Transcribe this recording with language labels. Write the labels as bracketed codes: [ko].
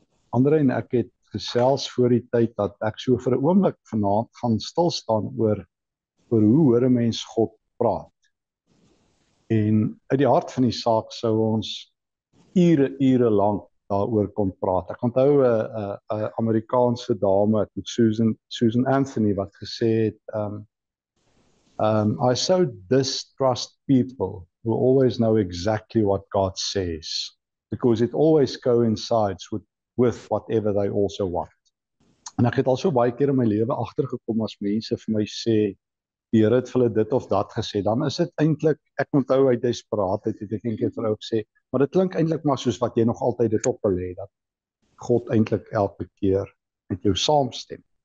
[af] Andre en ek het gesels voor die tyd dat ek so vir 'n oomblik vanaand gaan stil staan oor hoe hoor 'n mens God praat. En uit die hart van die saak sou ons ure lank daaroor kon praat. Ek onthou 'n Amerikaanse dame, Susan Anthony, wat gesê het, [en] I so distrust people who always know exactly what God says, because it always coincides with whatever they also want. [af] En ek het al so baie keer in my lewe agtergekom as mense vir my sê, die Here het vir hulle dit of dat gesê, dan is dit eintlik, ek onthou uit desperaatheid het ek eendag vir ou gesê, maar dit klink eintlik maar soos wat jy nog altyd dit op wil hê, dat God eintlik elke keer met jou saamstem.